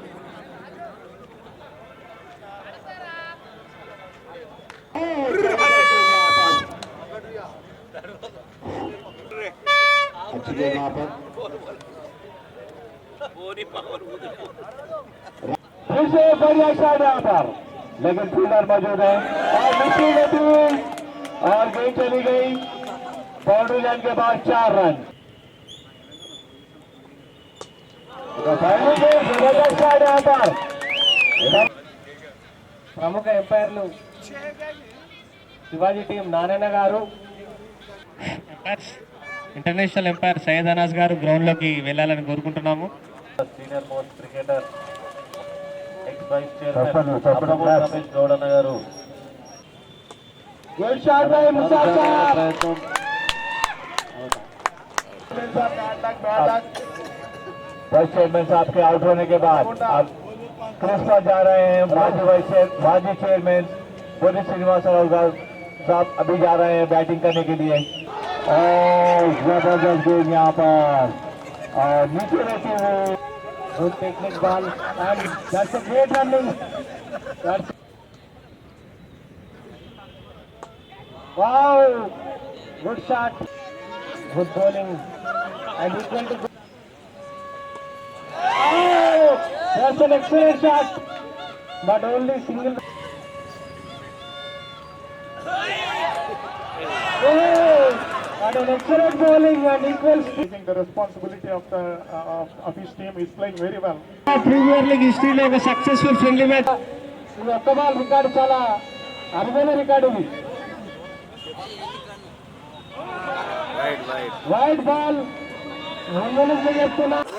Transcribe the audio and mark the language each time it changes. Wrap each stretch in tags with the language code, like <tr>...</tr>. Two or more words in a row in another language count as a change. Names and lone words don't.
<hi>अच्छी गेम यहाँ पर फिर से बढ़िया शॉट यहाँ पर, लेकिन फील्डर मौजूद है और मिट्टी लेती और गेंद चली गई</hi> <en>boundary line</en> <hi>के बाद 4 रन. जबरदस्त शॉट यहाँ पर.</hi> <te>ప్రముఖ ఎంపైర్లు శివాజీ టీం నారాయణ గారు,</te> <en>international umpire</en> <te>సయ్యద్ అనాస్ గారు గ్రౌండ్ లోకి వెళ్ళాలని కోరుకుంటున్నాము.</te> <en>senior most cricketer ex vice chairman రమేష్ గౌడ్</en> <te>అన్న గారు.</te> <en>good shot by ముసాఫ్ సాహబ్. vice chairman</en> <hi>साहब के आउट होने के बाद अब कृष्णा जा रहे हैं. माजी चेयरमैन पुरी श्रीनिवास साहब अभी जा रहे हैं बैटिंग करने के लिए. जबरदस्त गेम यहाँ पर और नीचे रहते हुए</hi> <en>good technique ball and that's a great running. wow, good shot, good bowling and equal to that's an excellent shot but only single. What an excellent bowling and equal Taking the responsibility of his team, is playing very well.</en> <te>Premier League history లో ఒక</te> <en>successful friendly match.</en> <te>ఇది ఒక్క</te> <en>ball record</en> <te>చాలా అరుదైన రికార్డు. ఇది</te> <en>wide ball</en> <te>ముందు నుంచి చెప్తున్నా.</te>